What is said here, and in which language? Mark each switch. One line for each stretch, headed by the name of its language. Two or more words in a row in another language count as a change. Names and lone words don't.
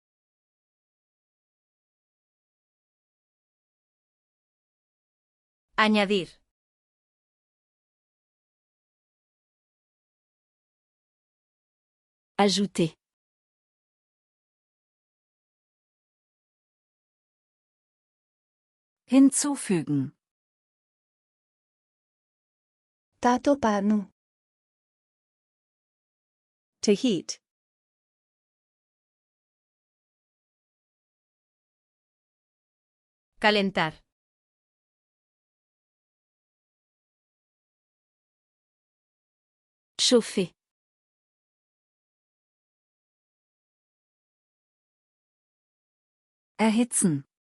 Spanish: Añadir.
French: Ajouter.
German: Hinzufügen.
Nepali: तातो पार्नु
English: To heat.
Spanish: Calentar.
French: Chauffer.
German: Erhitzen.